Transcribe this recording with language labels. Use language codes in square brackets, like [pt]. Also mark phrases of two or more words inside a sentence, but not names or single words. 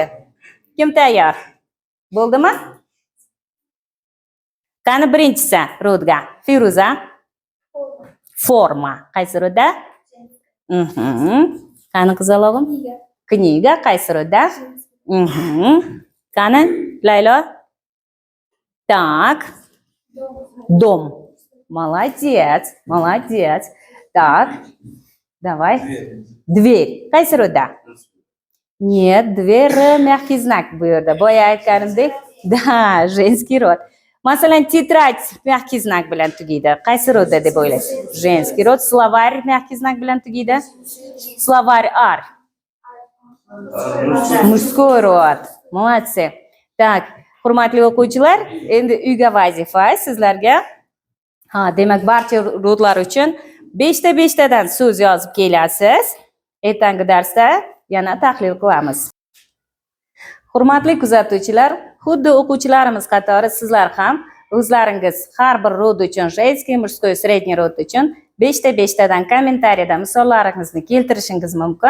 [uz] Kim tayyor? Bo'ldimi? Qani birinchisi rodga? Firuza. Forma. Qaysi rodda? Qani qizalog'im? Kniga. Qaysi rodda? Qani Laylo? [ru] Так. Дом. Молодец, молодец. Так. Давай. Дверь. [uz] Qaysi rodda? [ru] Нет, dверь мягкий знак [uz] bu yerda. Boya aytganimdek, da, женский rod. Masalan, [ru] tетрадь мягкий знак [uz] bilan tugaydi. Qaysi rodda deb o'ylaysiz? [ru] Женский rod. Словарь мягкий знак [uz] bilan tugaydi. [ru] Словарь ar. Мужской rod. Молодцы. Так, [uz] hurmatli o'quvchilar, endi uyga vazifa sizlarga. Demak, barcha rodlar uchun 5 tadan so'z yozib kelasiz. Ertangi darsda yana tahlil qilamiz. Hurmatli kuzatuvchilar, xuddi o'quvchilarimiz qatori sizlar ham o'zlaringiz har bir rod uchun, [ru] женский, мужской, средний [uz] rod uchun 5 ta 5 tadan kommentariyada misollaringizni keltirishingiz mumkin.